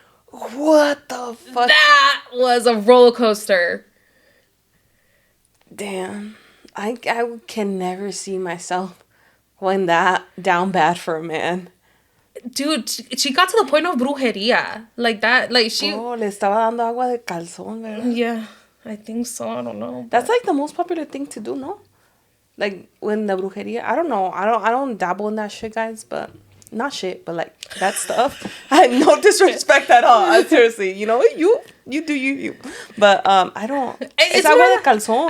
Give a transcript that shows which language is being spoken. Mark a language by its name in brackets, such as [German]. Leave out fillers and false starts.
[English] What the fuck? That was a roller coaster. Damn. I can never see myself going that down bad for a man. Dude, she got to the point of brujeria. Like that, like she... [Spanish] Oh, le estaba dando agua de calzón, ¿verdad? [English] Yeah, I think so. I don't know. That's like the most popular thing to do, no? Like when the brujeria, I don't know. I don't dabble in that shit, guys, but not shit, but like that stuff. I had no disrespect at all. Seriously, you know, you do you. But I don't. It's [Spanish] agua de calzón.